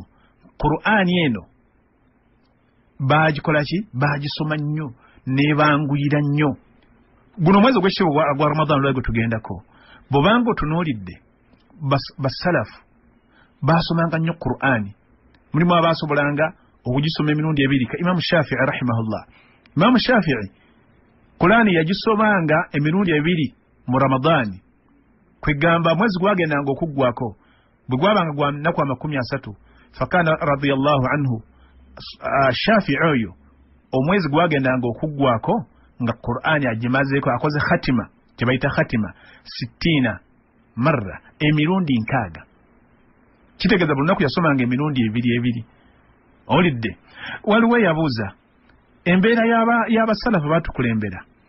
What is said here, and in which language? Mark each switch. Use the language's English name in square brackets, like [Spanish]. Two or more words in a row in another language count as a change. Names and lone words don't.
[Ganda] Qur'ani eno bagikola ki bagisoma nnyo nebanguyira nnyo guno mwezi ogw'ekitiibwa gwa Ramadan lwagwe tugendako bw'obanga otunuulidde basalafu basomanga nnyo Qur'ani mulimu abasobolanga okugisoma emirundi ebiri ka Imam Shafi'i rahimahullah Imam Shafi'i Qur'ani yagisomanga emirundi ebiri mu Ramadani kwegamba mwezi gwagendanga okuggwako bwe gwabanga gwa nnaku 30 [Arabic] فكان رضي الله عنه [Ganda] Shafi'i oyo omwezi gwagendanga okuggwako nga Qur'ani agimazeeko akoze khatima kyebayita khatima 60 marra emirundi 6 kitegeeza buli lunaku yasomanga emirundi ebiri olidde waliwo yabuuza embeera y'abasalafu baatukulembera